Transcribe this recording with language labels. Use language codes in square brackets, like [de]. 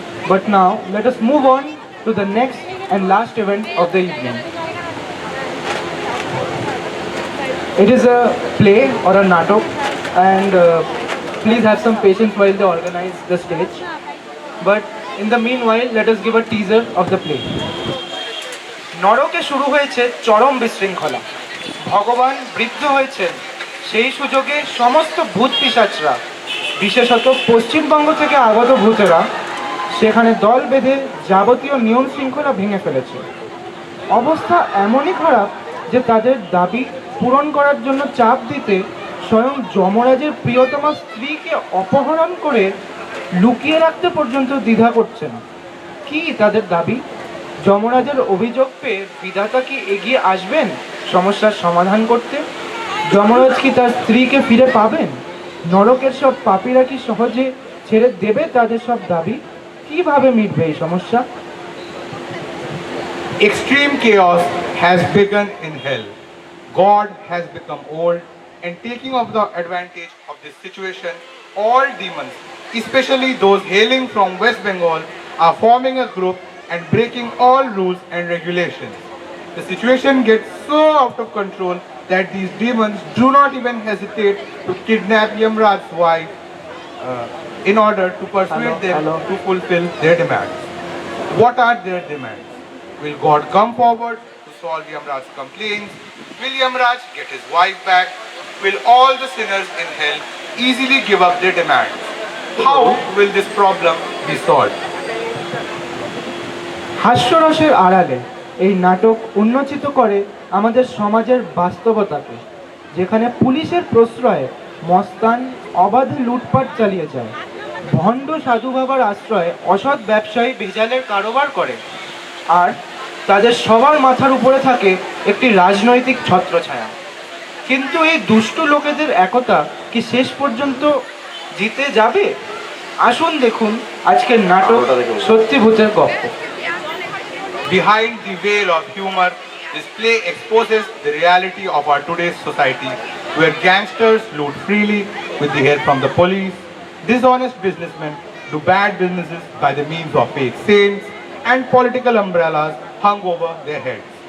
[en] But now let us move on to the next and last event of the evening. It is a play or a natok, and please have some patience while they organize the stage. But in the meanwhile, let us give a teaser of the play. [bn] নরকে শুরু হয়েছে চরম বিশৃঙ্খলা। ভগবান বৃদ্ধ হয়েছেন, সেই সুযোগে সমস্ত ভূত পিশাচরা, বিশেষত পশ্চিমবঙ্গ থেকে আগত ভূতেরা সেখানে দল বেঁধে যাবতীয় নিয়ম শৃঙ্খলা ভেঙে ফেলেছে। অবস্থা এমনই খারাপ যে তাদের দাবি পূরণ করার জন্য চাপ দিতে স্বয়ং যমরাজের প্রিয়তমা স্ত্রীকে অপহরণ করে লুকিয়ে রাখতে পর্যন্ত দ্বিধা করছে না। কি তাদের দাবি? যমরাজের অভিযোগ পেয়ে বিধাতা কি এগিয়ে আসবেন সমস্যার সমাধান করতে? যমরাজ কি তার স্ত্রীকে ফিরে পাবেন? নরকের সব পাপীরা কি সহজে ছেড়ে দেবে তাদের সব দাবি? কিভাবে মিটবে এই সমস্যা? [en] Extreme chaos has begun in hell. God has become old, and taking of the advantage of this situation, all demons, especially those hailing from West Bengal, are forming a group and breaking all rules and regulations. The situation gets so out of control that these demons do not even hesitate to kidnap Yamraj's wife in order to persuade them to fulfill their demands. What are their demands? Will God come forward to solve Yamraj's complaints? Will Yamraj get his wife back? Will all the sinners in hell easily give up their demands? How will this problem be solved? [bn] হাস্যরসের আড়ালে এই নাটক উন্মোচিত করে আমাদের সমাজের বাস্তবতাকে, যেখানে পুলিশের প্রশ্রয়ে মস্তান অবাধে লুটপাট চালিয়ে যায়, ভণ্ড সাধু বাবার আশ্রয়ে অসৎ ব্যবসায়ী ভেজালের কারবার করে, আর তাদের সবার মাথার উপরে থাকে একটি রাজনৈতিক ছত্রছায়া। কিন্তু এই দুষ্টু লোকেদের একতা কি শেষ পর্যন্ত জিতে যাবে? আসুন দেখুন আজকের নাটক সত্যি ভূতের গল্প। [en] Behind the veil of humor, this play exposes the reality of our today's society, where gangsters loot freely with the help from the police, dishonest businessmen do bad businesses by the means of fake saints and political umbrellas hung over their heads.